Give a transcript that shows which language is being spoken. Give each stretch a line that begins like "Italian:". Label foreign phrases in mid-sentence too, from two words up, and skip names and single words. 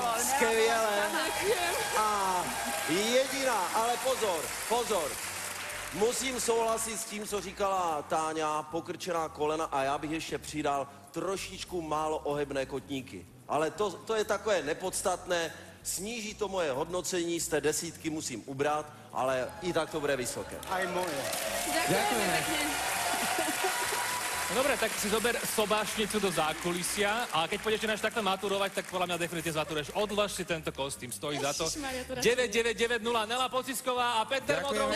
Czech: Skvěle. A jediná, ale pozor. Musím souhlasit s tím, co říkala Táňa, pokrčená kolena, a já bych ještě přidal trošičku málo ohebné kotníky. Ale to je takové nepodstatné, sníží to moje hodnocení, z té 10 musím ubrat, ale i tak to bude vysoké.
Slovak: Aj moje. Ďakujeme pekne. No dobre, tak si zober sobášnicu do zákulisia a keď pôjdeš náš takto maturovať, tak podľa mňa definitívne zmaturuješ. Odlož si tento kostým, stojí za to. 9990 Nela Pocisková a Peter Modrovský.